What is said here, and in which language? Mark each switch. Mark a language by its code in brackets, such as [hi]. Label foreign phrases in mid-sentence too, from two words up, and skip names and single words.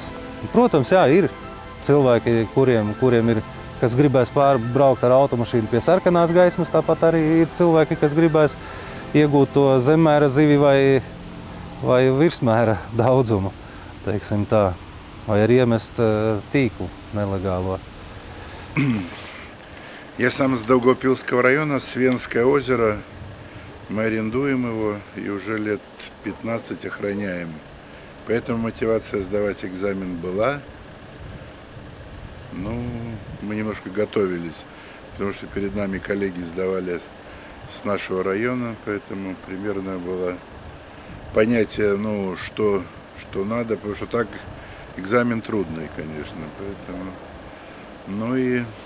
[lv] Protams, jā, ir cilvēki, kuriem ir, kas gribēs pārbraukt ar automašīnu pie sarkanās gaismas, tāpat arī ir cilvēki, kas gribēs iegūt to zemmēra zivi vai virsmēra daudzumu, teiksim tā. Vai arī iemest tīklu нелегало. [ru] Я сам с Даугавпилского района, Свенское озеро. Мы арендуем его и уже лет 15 охраняем. Поэтому мотивация сдавать экзамен была. Мы немножко готовились, потому что перед нами коллеги сдавали с нашего района, поэтому примерно было понятие, что надо, потому что так экзамен трудный, конечно, поэтому, и